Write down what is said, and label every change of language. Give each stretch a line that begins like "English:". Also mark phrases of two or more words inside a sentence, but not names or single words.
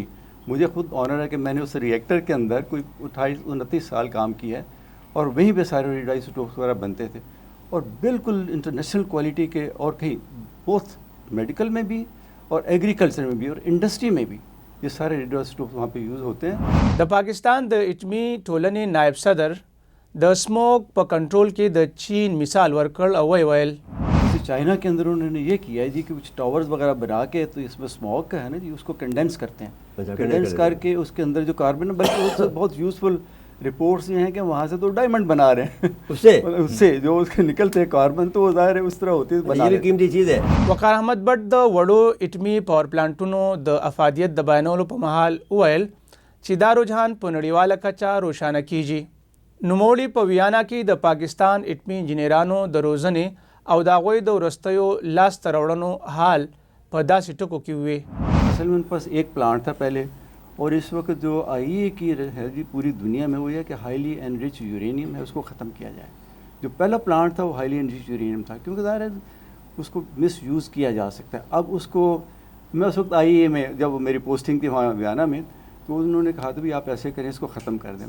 Urdu: مجھے خود آنر ہے کہ میں نے اس ریئیکٹر کے اندر کوئی 28-29 سال کام کیا ہے, اور وہیں پہ سارے
English: radio isotopes
Urdu: وغیرہ بنتے تھے, اور بالکل
English: international quality
Urdu: کے. اور کہیں بوتھ میڈیکل میں بھی اور ایگریکلچر میں بھی اور انڈسٹری میں بھی یہ سارے
English: radio isotopes
Urdu: وہاں پہ یوز ہوتے ہیں.
Pashto: د پاکستان د اټمي ټولنې نائب صدر د स्मोक په کنټرول کې د چین مثال ورکړ او ویل
Urdu: جیسے چائنا کے اندر انہوں نے یہ کیا ہے جی کہ کچھ ٹاورز وغیرہ بنا کے تو اس میں اسموک کا ہے نا جی اس کو کنڈینس کرتے ہیں، کنڈینس کر کے اس کے اندر جو کاربن بلکہ اس سے بہت
English: useful reports
Urdu: یہ ہیں کہ وہاں سے تو ڈائمنڈ بنا رہے ہیں اس سے جو اس کے نکلتے ہیں کاربن تو وہ ظاہر ہے اس طرح ہوتی ہے، بنا یہ قیمتی چیز ہے.
Pashto: وقار احمد بٹ د وړو اټمي پاور پلانټونو د افادیت د بیانولو په مهال وویل چې دا رجحان په نړیواله کچه روښانه کیږي. نوموړي په ویانا کې د پاکستان اټمي انجینرانو د روزنې او د هغوی د وروستیو لاسته راوړنو حال په داسې ټکو کې وویل.
Urdu: اصل میں ان پاس ایک پلانٹ تھا پہلے، اور اس وقت جو آئی اے کی ہے جی پوری دنیا میں وہ یہ کہ
English: highly enrich uranium
Urdu: ہے اس کو ختم کیا جائے. جو پہلا پلانٹ تھا وہ
English: highly enrich uranium
Urdu: تھا کیونکہ ظاہر ہے اس کو
English: misuse
Urdu: کیا جا سکتا ہے. اب اس کو میں اس وقت آئی اے میں جب میری پوسٹنگ تھی وہاں ویانا میں تو انہوں نے کہا تھا بھی آپ ایسے کریں اس کو ختم کر دیں.